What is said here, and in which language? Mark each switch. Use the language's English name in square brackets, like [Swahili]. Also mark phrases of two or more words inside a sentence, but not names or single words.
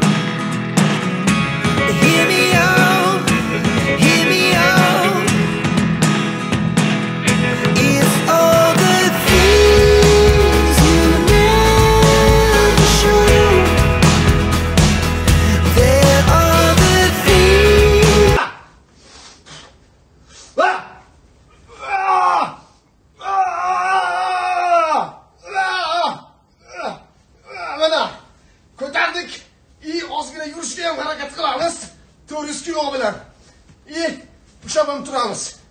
[English] Hear me out, hear me out. It's all the things you never show. There are the things. [Uzbek] Ko'tardik. Ozgina yurishga ham harakat qilamiz. 400 kilo bilan. Ushlab turamiz.